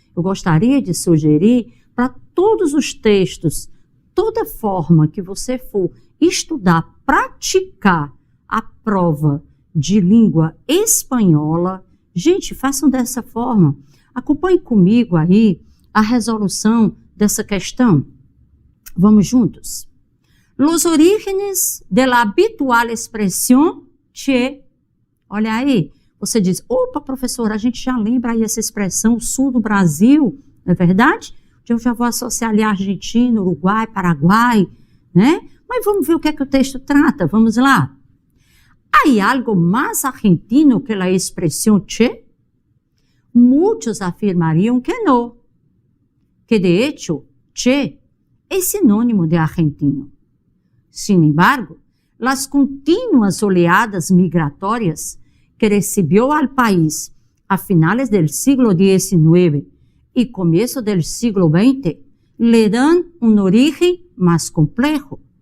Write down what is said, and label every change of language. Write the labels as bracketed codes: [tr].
[pt] Eu gostaria de sugerir para todos os textos, toda forma que você for estudar, praticar a prova de língua espanhola, gente, façam dessa forma. Acompanhe comigo aí a resolução dessa questão. Vamos juntos? [es] Los orígenes de la habitual expresión che. [pt] Olha aí, você diz, opa, professora, a gente já lembra aí essa expressão, sul do Brasil, não é verdade? Eu já vou associar ali Argentina, Uruguai, Paraguai, né? Mas vamos ver o que é que o texto trata, vamos lá. [es] ¿Hay algo más argentino que la expresión che? Muchos afirmarían que no, que de hecho, che es sinónimo de argentino. Sin embargo, las continuas oleadas migratorias que recibió al país a finales del siglo XIX y comienzo del siglo XX le dan un origen más complejo.